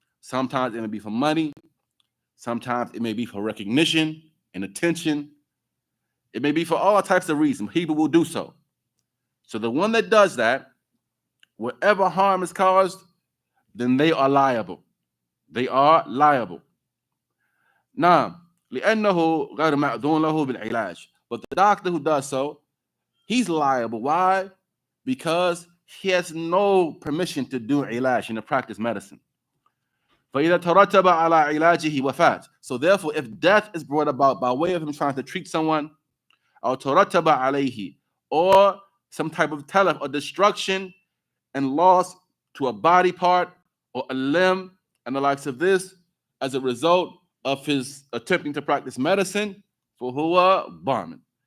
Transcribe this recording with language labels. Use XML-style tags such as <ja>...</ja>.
<en>Sometimes it may be for money. Sometimes it may be for recognition and attention. It may be for all types of reasons. People will do so. So the one that does that, whatever harm is caused, then they are liable. They are liable.</en> <ar>نعم لأنه غير مأذون له بالعلاج.</ar> <en>But the doctor who does so, he's liable. Why? Because he has no permission to do علاج, to practice medicine.</en> <ar>فإذا ترتب على علاجه وفاة.</ar> <en>So therefore, if death is brought about by way of him trying to treat someone,</en> <ar>أو ترتب عليه,</ar> <en>or some type of telef or destruction and loss to a body part or a limb and the likes of this as a result of his attempting to practice medicine,</en> <ar>for huwa barman.</ar>